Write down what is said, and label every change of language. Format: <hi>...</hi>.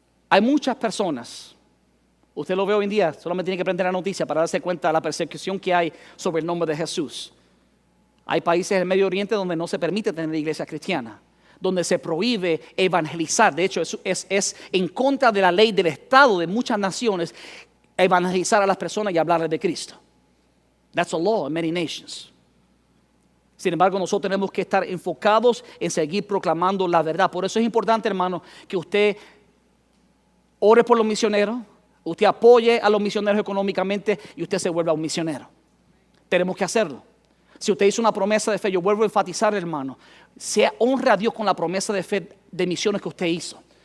<es>Hay muchas personas, usted lo ve hoy en día, solamente tiene que prender la noticia para darse cuenta de la persecución que hay sobre el nombre de Jesús. Hay países del Medio Oriente donde no se permite tener iglesia cristiana, donde se prohíbe evangelizar. De hecho, es en contra de la ley del Estado de muchas naciones evangelizar a las personas y hablarles de Cristo.</es> <en>That's a law in many nations.</en> <es>Sin embargo, nosotros tenemos que estar enfocados en seguir proclamando la verdad. Por eso es importante, hermano, que usted ore por los misioneros, usted apoye a los misioneros económicamente y usted se vuelva un misionero. Tenemos que hacerlo. Si usted hizo una promesa de fe, yo vuelvo a enfatizar, hermano, honre a Dios con la promesa de fe de misiones que usted hizo.</es>